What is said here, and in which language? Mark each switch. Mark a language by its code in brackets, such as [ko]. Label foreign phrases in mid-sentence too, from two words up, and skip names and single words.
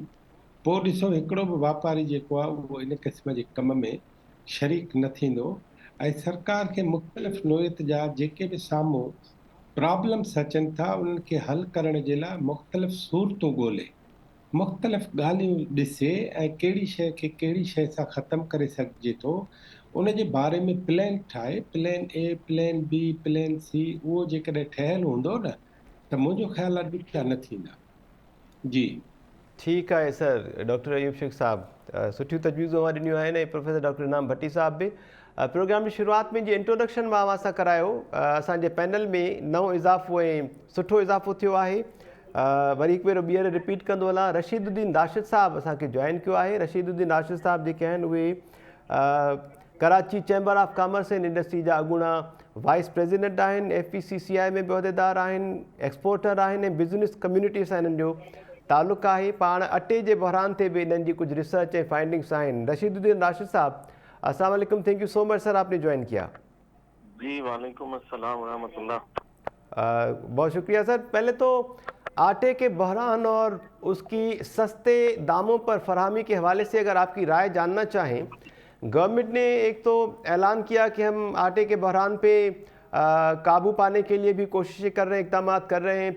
[sd] पोइ ॾिसो हिकिड़ो बि वापारी जेको आहे उहो इन क़िस्म जे कम में शरीक न थींदो ऐं सरकार खे मुख़्तलिफ़ नोयत जा जेके बि साम्हूं प्रॉब्लम्स अचनि था उन्हनि खे हल करण जे लाइ मुख़्तलिफ़ सूरतूं ॻोल्हे, मुख़्तलिफ़ ॻाल्हियूं ॾिसे ऐं कहिड़ी शइ खे कहिड़ी शइ सां ख़तमु करे सघिजे थो उन जे बारे में प्लान ठाहे, [en] plan A, plan B, plan C, [sd] उहो जेकॾहिं ठहियलु हूंदो न त मुंहिंजो ख़्यालु आहे ॾुखिया न थींदा। जी ठीकु आहे सर। डॉक्टर अयूब शेख साहब सुठियूं तजवीज़ूं ॾिनियूं आहिनि ऐं प्रोफेसर डॉक्टर इनाम भट्टी साहब बि। प्रोग्राम जी शुरूआति में जीअं इंट्रोडक्शन मां असां करायो, असांजे पैनल में नओं इज़ाफ़ो ऐं सुठो इज़ाफ़ो थियो आहे। वरी हिकु भेरो ॿीहर रिपीट कंदो हलां, रशीदुद्दीन राशिद साहब असांखे जॉइन कयो आहे। रशीदुद्दीन राशिद साहब जेके आहिनि उहे कराची चैम्बर ऑफ कॉमर्स एंड इंडस्ट्री जा अॻूणा [en] vice president [sd] आहिनि, FPCCI में बि उहिदेदार आहिनि, एक्सपोर्टर आहिनि ऐं [en] business community [sd] सां हिननि जो तालुक़ आहे। पाण अटे जे बहरान ते भी इन्हनि जी कुछ [en] research and findings [sd] आहिनि। रशीदुद्दीन राशिद साहब, [ar] السلام عليكم, [en] thank you so much sir, [ur] آپ نے جوائن کیا. [ar] جی وعليكم السلام ورحمة الله. [ur] بہت شکریہ سر. پہلے تو آٹے کے بحران اور اس کی سستے داموں پر فراہمی کے حوالے سے اگر آپ کی رائے جاننا چاہیں. گورنمنٹ نے ایک تو اعلان کیا کہ ہم آٹے کے بحران پہ قابو پانے کے لیے بھی کوششیں کر رہے ہیں، اقدام کر رہے ہیں.